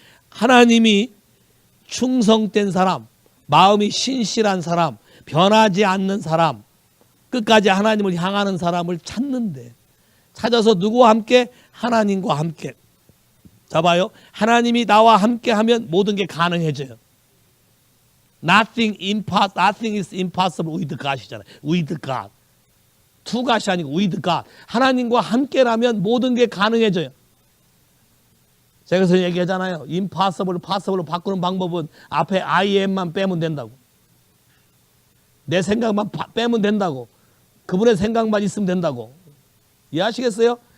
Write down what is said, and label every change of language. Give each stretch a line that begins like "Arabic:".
Korean: 하나님이 충성된 사람, 마음이 신실한 사람, 변하지 않는 사람, 끝까지 하나님을 향하는 사람을 찾는데 찾아서 누구와 함께? 하나님과 함께. 자 봐요. 하나님이 나와 함께 하면 모든 게 가능해져요.
English: Nothing is impossible with God이잖아요. With God. To God이
Korean: 아니고
English: with God.
Korean: 하나님과 함께라면 모든 게 가능해져요. 제가 그래서 얘기하잖아요. impossible을 possible로 바꾸는 방법은 앞에 I am만 빼면 된다고. 내 생각만 빼면 된다고. 그분의 생각만 있으면 된다고. 이해하시겠어요?